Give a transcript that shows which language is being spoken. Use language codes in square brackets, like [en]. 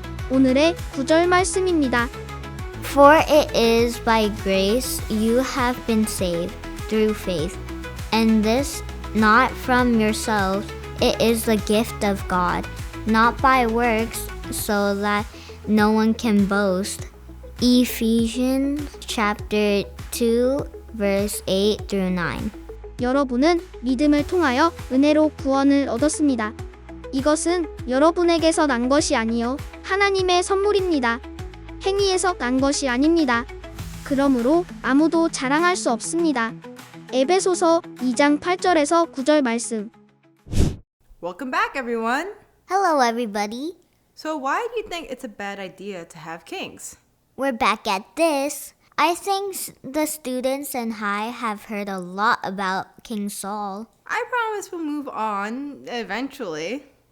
[ko] 오늘의 구절 말씀입니다. [en] For it is by grace you have been saved through faith, and this not from yourselves, it is the gift of God, not by works, so that no one can boast. Ephesians chapter 2 verse 8 through 9. [ko] 여러분은 믿음을 통하여 은혜로 구원을 얻었습니다. 이것은 여러분에게서 난 것이 아니요 하나님의 선물입니다. 행위에서 난 것이 아닙니다. 그러므로 아무도 자랑할 수 없습니다. 에베소서 2장 8절에서 9절 말씀. [en] Welcome back, everyone. Hello everybody. So why do you think it's a bad idea to have kings? We're back at this. I think the students and I have heard a lot about King Saul. I promise we'll move on eventually.